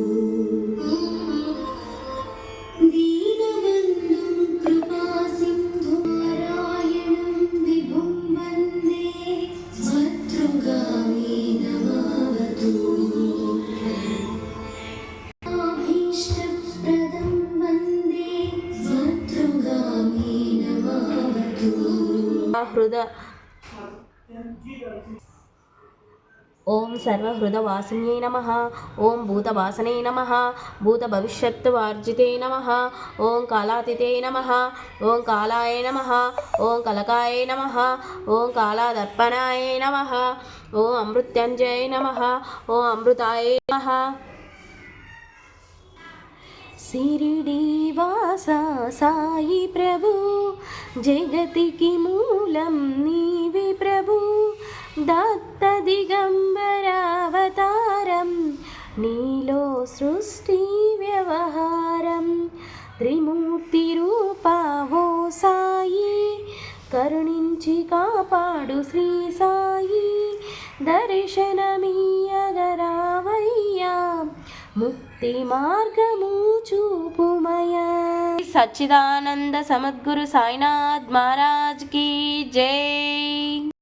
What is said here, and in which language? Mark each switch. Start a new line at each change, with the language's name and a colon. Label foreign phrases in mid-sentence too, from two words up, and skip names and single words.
Sanskrit: दीनबन्धुं कृपासिन्धुं नारायणं विभुं वन्दे स्वतृगामी नमावतु अभीष्टप्रदं वन्दे स्वतृगामी नमावतु ఓం సర్వహృదవాసిన్యై నమః. ఓం భూతవాసనే నమః. భూతభవిష్యత్తువార్జితే నమః. ఓం కాలాతీతే నమః. ఓం కాలాయ నమః. ఓం కలకాయ నమః. ఓం కాలాదర్పణాయ నమః. ఓం అమృత్యంజయ నమః. ఓం అమృతాయ నమః.
Telugu: శిరిడీవాస సాయి ప్రభు జగతికి మూలం నీవే ప్రభు దత్త దిగంబరావతారం నీలో సృష్టి వ్యవహారం త్రిమూర్తి రూపా ఓ సాయి కరుణించి కాపాడు శ్రీ సాయి దర్శనమీయగరావయ్యా ముక్తి మార్గము చూపుమయా.
Hindi: सच्चिदानंद समद्गुरु साईनाथ महाराज की जय.